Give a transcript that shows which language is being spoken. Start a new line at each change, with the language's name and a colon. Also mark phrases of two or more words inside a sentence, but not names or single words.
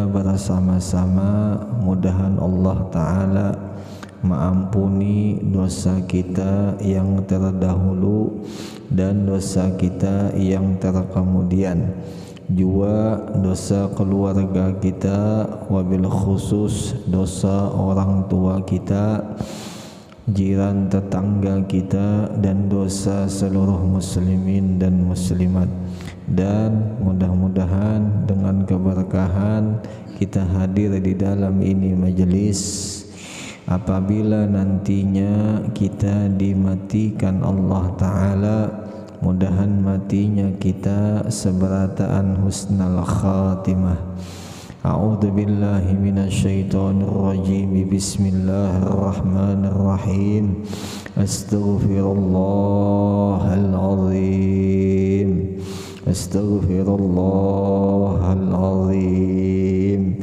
Indonesian: bersama-sama, mudahan Allah Ta'ala mengampuni dosa kita yang terdahulu dan dosa kita yang terkemudian, juga dosa keluarga kita,
Arabic: وبالخصوص
Indonesian: dosa orang tua kita, jiran tetangga kita, dan dosa seluruh muslimin dan muslimat. Dan mudah-mudahan dengan keberkahan kita hadir di dalam ini majelis, apabila nantinya kita dimatikan Allah Ta'ala, mudahan matinya kita seberataan
Arabic: حسن الخاتمة. أعوذ بالله من الشيطان الرجيم. بسم الله الرحمن الرحيم. أستغفر الله العظيم. أستغفر الله العظيم.